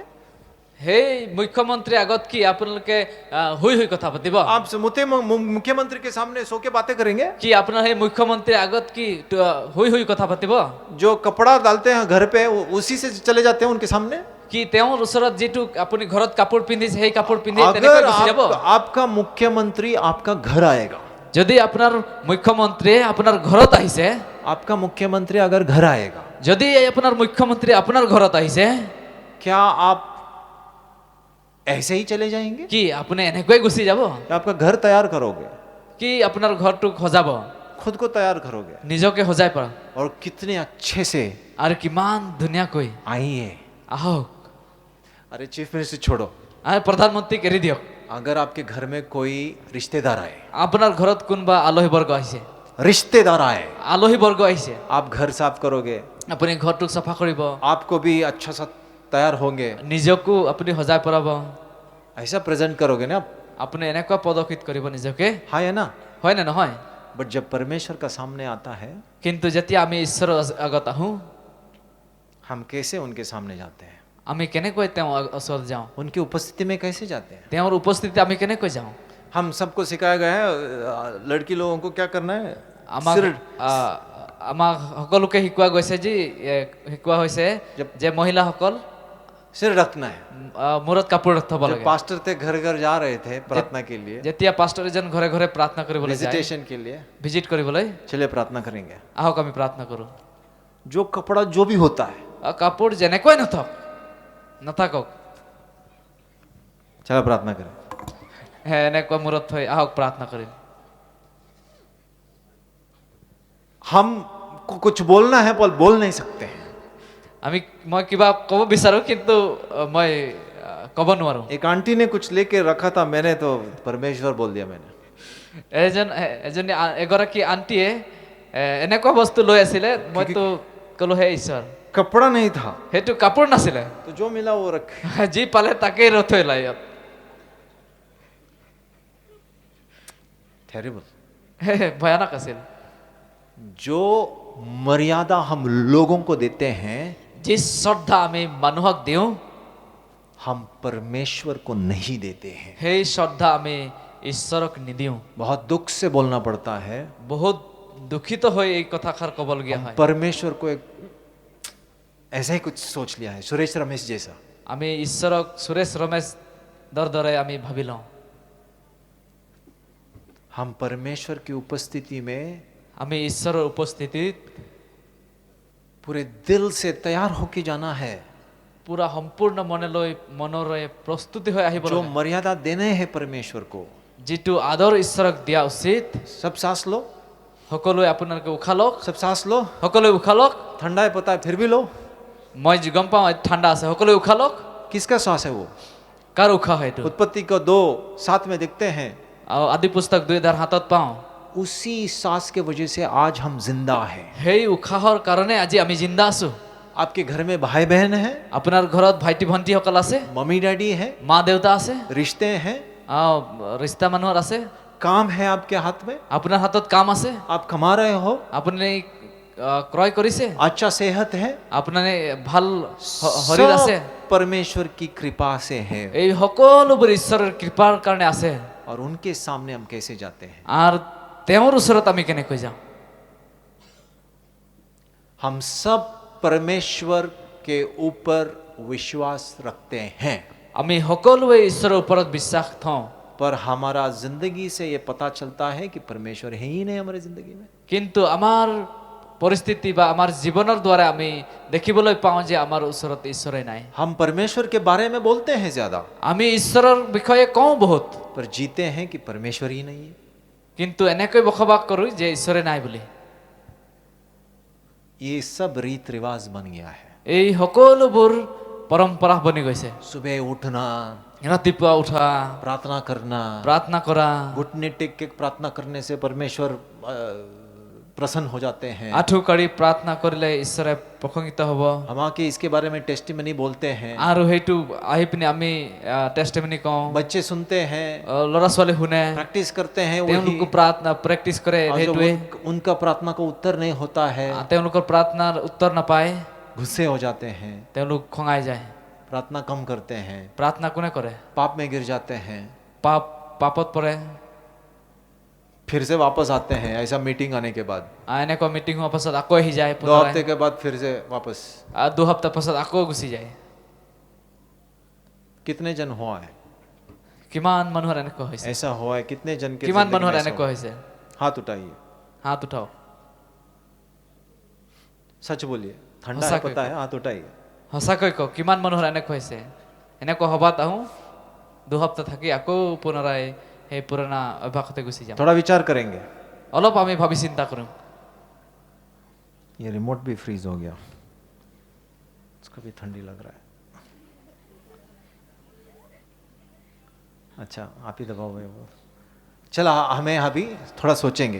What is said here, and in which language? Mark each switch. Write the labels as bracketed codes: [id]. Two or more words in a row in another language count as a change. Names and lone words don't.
[as] সেই মুখ্যমন্ত্ৰীৰ আগত কি আপোনালোকে শুই শুই কথা পাতিব? [hi] आप मुख्यमंत्री के सामने सो के बातें करेंगे? [as] কি আপোনাৰ সেই মুখ্যমন্ত্ৰীৰ আগত কি শুই শুই কথা পাতিব? [hi] जो कपड़ा डालते हैं घर पे, उसी से चले जाते हैं उनके सामने? [as] কি তেওঁৰ ওচৰত যিটো আপুনি ঘৰত কাপোৰ পিন্ধিছে সেই কাপোৰ পিন্ধি তেনেকৈ গুচি যাব? [hi] आपका मुख्यमंत्री आपका घर आएगा, [as] যদি আপোনাৰ মুখ্যমন্ত্ৰীয়ে আপোনাৰ ঘৰত আহিছে, [hi] आपका मुख्यमंत्री अगर घर आएगा, [as] যদি আপোনাৰ মুখ্যমন্ত্ৰী আপোনাৰ ঘৰত আহিছে, [hi] क्या आप ऐसे ही चले जाएंगे? [as] কি আপুনি এনেকৈ গুচি যাব? [hi] या आपका घर तैयार करोगे? [as] কি আপোনাৰ ঘৰটোক সজাব? [hi] खुद को तैयार करोगे? [as] নিজকে সজাই পৰা, [hi] और कितने अच्छे से [as] আৰু কিমান ধুনীয়াকৈ [hi] आइए। [as] আহক। [hi] अरे [en] chief minister [hi] छोड़ो, [as] আৰু প্ৰধানমন্ত্ৰীক এৰি দিয়ক। [hi] अगर आपके घर में कोई रिश्तेदार आए, [as] আপোনাৰ ঘৰত কোনোবা আলহী বৰ্গ আহিছে, [hi] रिश्तेदार आए, [as] আলহী বৰ্গ আহিছে, [hi] आप घर साफ करोगे, [as] আপুনি ঘৰটোক চাফা কৰিব, [hi] आपको भी अच्छा सा तैयार होंगे, [as] নিজকো আপুনি সজাই পৰাব, [hi] ऐसा प्रेजेंट करोगे ना? [as] আপুনি এনেকুৱা প্ৰদৰ্শিত কৰিব নিজকে, [hi] हाँ है ना? [as] হয় নে নহয়? [hi] बट जब परमेश्वर का सामने आता है, [as] কিন্তু যেতিয়া আমি ঈশ্বৰৰ আগত আহোঁ, [hi] हम कैसे उनके सामने जाते हैं? [as] আমি কেনেকৈ তেওঁৰ ওচৰত যাওঁ, [hi] उनकी उपस्थिति में कैसे जाते हैं? [as] তেওঁৰ উপস্থিতি আমি কেনেকৈ যাওঁ? [hi] हम सबको सिखाया गया है, लड़की लोगों को क्या करना है? [as] আমাক আমাক সকলোকে শিকোৱা গৈছে শিকোৱা হৈছে যে মহিলাসকল [hi] सिर रखना है। [as] মূৰত কাপোৰ থব [hi] जब [as] লাগে। [hi] पास्टर थे घर घर जा रहे थे प्रार्थना के लिए, [as] যেতিয়া পাষ্টাৰ এজন ঘৰে ঘৰে প্ৰাৰ্থনা কৰিবলৈ যায়, [hi] विजिटेशन के लिए, [as] ভিজিট কৰিবলৈ, [hi] चलिए प्रार्थना करेंगे। [as] আহক আমি প্ৰাৰ্থনা কৰোঁ। [hi] जो कपड़ा जो भी होता है, [as] কাপোৰ যেনেকৈ নাথাকক, [hi] चलो प्रार्थना करें। [as] এনেকুৱা মূৰত থৈ আহক প্ৰাৰ্থনা কৰিম। [hi] हम कुछ बोलना है पर बोल नहीं सकते हैं। [as] মই কিবা ক'ব বিচাৰো কিন্তু মই ক'ব নোৱাৰো। [hi] एक आंटी ने कुछ लेके रखा था, मैंने तो परमेश्वर बोल दिया। मैंने [as] এগৰাকী আন্টিয়ে এনেকুৱা বস্তু লৈ আছিলে, মইতো ক'লো হে ঈশ্বৰ। [hi] कपड़ा नहीं था, [as] সেইটো কাপোৰ নাছিলে, [hi] तो जो मिला वो रख। [as] যি পালে তাকেই থৈ লাই। [hi] टेरिबल। [as] ভয়ানক আছিল। [hi] जो मर्यादा हम लोगों को देते हैं [as] যি শ্ৰদ্ধা আমি মানুহক দিওঁ [hi] हम परमेश्वर को नहीं देते हैं। [as] সেই শ্ৰদ্ধা আমি ঈশ্বৰক নিদিওঁ। [hi] बहुत दुख से बोलना पड़ता है, [as] বহুত দুখিত হৈ এই কথাষাৰ ক'বলগীয়া হয়। [hi] परमेश्वर को एक ऐसा ही कुछ सोच लिया है, सुरेश रमेश जैसा। [as] আমি ঈশ্বৰক সুৰেশ ৰমেশ দৰে আমি ভাবি লওঁ। [hi] हम परमेश्वर की उपस्थिति में [as] আমি ঈশ্বৰৰ উপস্থিতিত [hi] पूरे दिल से तैयार होके जाना है। [as] পুৰা সম্পূৰ্ণ মনৰে প্ৰস্তুতি হৈ আহিব [hi] जो [as] লাগে। [hi] मर्यादा देने हैं परमेश्वर को, [as] যিটো আদৰ ঈশ্বৰক দিয়া উচিত। [hi] सब सांस लो, [as] সকলোৱে আপোনালোকে উশাহ লওক, [hi] सब सांस लो। [as] সকলোৱে উশাহ লওক। [hi] ठंडा है पता है, फिर भी लो। [as] মই যি গম পাওঁ ঠাণ্ডা আছে, সকলোৱে উশাহ লওক। [hi] किसका सांस है वो? [as] কাৰ উশাহ সেইটো? [hi] उत्पत्ति को 2:7 में देखते हैं, [as] আদি পুস্তক 2:10 হাতত পাওঁ। [hi] उसी सांस के वजह से आज हम जिंदा हैं। [as] সেই উশাহৰ কাৰণে আজি আমি জিন্দা আছো। [hi] आपके घर में भाई बहन है, [as] আপোনাৰ ঘৰত ভাইটি ভণ্টিসকল আছে, [en] mummy daddy [hi] है, [as] মা দেউতা আছে, [hi] रिश्ते हैं, [as] ৰিষ্টা মানুহৰ আছে, [hi] काम है आपके हाथ में, [as] আপোনাৰ হাতত কাম আছে, [hi] आप कमा रहे हो, [as] আপুনি ক্ৰয় কৰিছে, [hi] अच्छा सेहत है, [as] আপোনাৰ ভাল শৰীৰ আছে। [hi] सब परमेश्वर की कृपा से है। [as] এই সকলোবোৰ ঈশ্বৰৰ কৃপাৰ কাৰণে আছে। [hi] और उनके सामने हम कैसे जाते हैं? [as] আৰু তেওঁৰ ওচৰত আমি কেনেকৈ যাওঁ? [hi] हम सब परमेश्वर के ऊपर विश्वास रखते हैं, [as] আমি সকলোৱে ঈশ্বৰৰ ওপৰত বিশ্বাস থওঁ। [hi] पर हमारा जिंदगी से ये पता चलता है कि परमेश्वर है ही नहीं हमारी जिंदगी में। [as] কিন্তু আমাৰ পৰিস্থিতি বা আমাৰ জীৱনৰ দ্বাৰা আমি দেখিবলৈ পাওঁ যে আমাৰ ওচৰত ঈশ্বৰে নাই। [hi] हम परमेश्वर के बारे में बोलते हैं ज्यादा, [as] আমি ঈশ্বৰৰ বিষয়ে কওঁ বহুত, [hi] पर जीते हैं कि परमेश्वर ही नहीं है। [as] কিন্তু এনেকৈ বসবাস কৰোঁ যে ঈশ্বৰে নাই বুলি। [hi] ये सब रीत रिवाज बन गया है। [as] এই সকলোবোৰ পৰম্পৰা বনি গৈছে। [hi] सुबह उठना, [as] ৰাতিপুৱা উঠা, [hi] प्रार्थना करना, [as] প্ৰাৰ্থনা কৰা, [hi] घुटने टेक के प्रार्थना करने से परमेश्वर प्रसन्न हो जाते हैं। [as] আঁঠু কাঢ়ি প্ৰাৰ্থনা কৰিলে ঈশ্বৰে প্ৰসংগিত হ'ব। [hi] हम आके इसके बारे में टेस्टिमनी बोलते हैं, [as] আৰু সেইটো আহি পিনে আমি টেষ্টিমনি কওঁ। [hi] बच्चे सुनते हैं, [as] ল'ৰা ছোৱালী শুনে, [hi] प्रैक्टिस करते हैं, [as] তেওঁলোকো [hi] वही [as] প্ৰাৰ্থনা প্ৰেক্টিচ কৰে। [hi] और जब [as] সেইটোৱে [hi] उनका प्रार्थना को उत्तर नहीं होता है, [as] তেওঁলোকৰ প্ৰাৰ্থনাৰ উত্তৰ নাপায়, [hi] गुस्से हो जाते हैं, [as] তেওঁলোক খঙাই যায়। [hi] प्रार्थना कम करते हैं, [as] প্ৰাৰ্থনা কোনে কৰে? [hi] पाप में गिर जाते हैं, [as] পাপত পৰে। [hi] फिर से वापस आते हैं ऐसा मीटिंग आने के बाद, [as] এনেকুৱা মিটিং হোৱাৰ পাছত আকৌ আহি যায়, [hi] 2 हफ्ते के बाद फिर से वापस। [as] 2 সপ্তাহ পাছত আকৌ গুচি যায়। [hi] कितने जन हुआ है [as] কিমান মানুহৰ এনেকুৱা হৈছে? [hi] ऐसा हुआ है? कितने जन के [as] কিমান [hi] जिंदगी [as] মানুহৰ [hi] में ऐसा [as] এনেকুৱা [hi] हुआ? [as] হৈছে? [hi] हाथ उठाइए, [as] হাত উঠাও। [hi] सच बोलिए, ठंडा है हंसा पता के- है, हाथ उठाइए। [as] সঁচাকৈ কওক, কিমান মানুহৰ এনেকুৱা হৈছে? এনেকুৱা সভাত আহোঁ, 2 সপ্তাহ থাকি আকৌ পুনৰাই সেই পুৰণা অভ্যাসতে গুচি যাওঁ। [hi] थोड़ा विचार करेंगे। [as] অলপ আমি ভাবি চিন্তা কৰিম। [hi] ये रिमोट भी फ्रीज हो गया, उसको भी ठंडी लग रहा है। अच्छा आप ही दबाओ भाई वो। चला हमें अभी थोड़ा सोचेंगे।